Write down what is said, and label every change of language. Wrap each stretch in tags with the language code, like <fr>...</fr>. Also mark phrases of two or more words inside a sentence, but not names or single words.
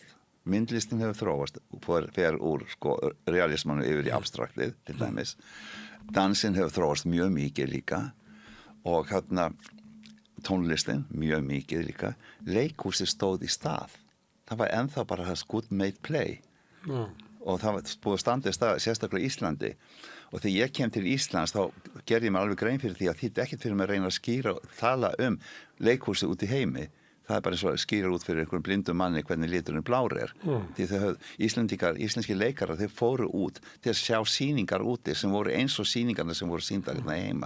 <is>Myndlistin hefur þróast fer úr, sko, realismanu yfir í abstraktið, til dæmis. Dansin hefur þróast mjög mikið líka og tónlistin mjög mikið líka. Leikhúsið stóð í stað. Það var ennþá bara</is> <en>good made play.</en> <is>og það var búið að standa í stað, sérstaklega í Íslandi og þegar ég kem til Íslands þá gerði ég mér alveg grein fyrir því að þetta ekkert fyrir mig að reyna að skýra og tala leikhúsið út í heimi. Það er bara eins og að skýra út fyrir einhverjum blindum manni hvernig liturinn blár er. Því íslenski leikarar, þeir fóru út til að sjá sýningar úti sem voru eins og sýningarna sem voru sýndar hérna heima.</is>